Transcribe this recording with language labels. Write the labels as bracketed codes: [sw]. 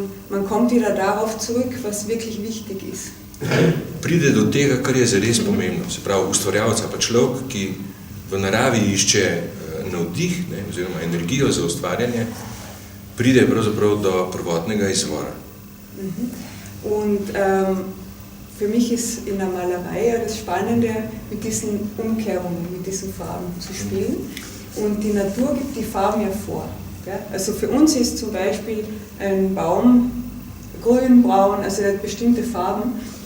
[de] Man kommt wieder darauf zurück, was wirklich wichtig ist. [sl] Pride do tega, kar je zares pomembno. Se pravi, ustvarjalec pa človek, ki v naravi išče navdih, ne, oziroma energijo za ustvarjanje, pride pravzaprav do prvotnega izvora. [de] Und für mich ist in der Malerei ja das Spannende, mit diesen Umkehrungen, mit diesen Farben zu spielen. Und die Natur gibt die Farben ja vor. Ja? Also für uns ist zum Beispiel ein Baum grün, braun, also er hat bestimmte Farben.